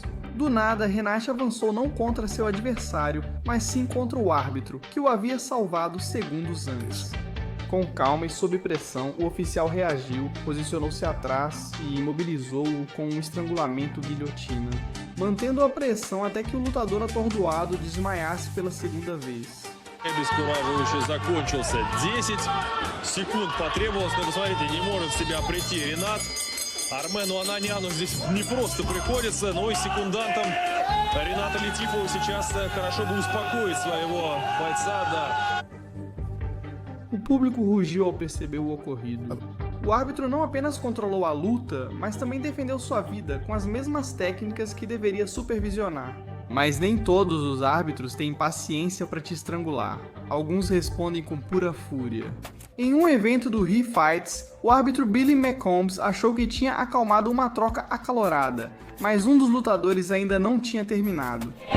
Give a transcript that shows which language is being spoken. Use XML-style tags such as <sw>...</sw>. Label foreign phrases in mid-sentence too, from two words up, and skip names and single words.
<pt>Do nada, Renat avançou não contra seu adversário, mas sim contra o árbitro, que o havia salvado segundos antes. Com calma e sob pressão, o oficial reagiu, posicionou-se atrás e imobilizou-o com um estrangulamento guilhotina, mantendo a pressão até que o lutador atordoado desmaiasse pela segunda vez.</pt> <ru>Обескураживающе закончился. 10 секунд потребовалось, но посмотрите, не может в себя прийти Ренат. Армену Ананьяну здесь не просто приходится, но и секундантам Рената Летифова сейчас хорошо бы успокоить своего бойца, да.</ru> <pt>O público rugiu ao perceber o ocorrido. O árbitro não apenas controlou a luta, mas também defendeu sua vida com as mesmas técnicas que deveria supervisionar. Mas nem todos os árbitros têm paciência para te estrangular. Alguns respondem com pura fúria. Em um evento do He Fights, o árbitro Billy McCombs achou que tinha acalmado uma troca acalorada, mas um dos lutadores ainda não tinha terminado.</pt>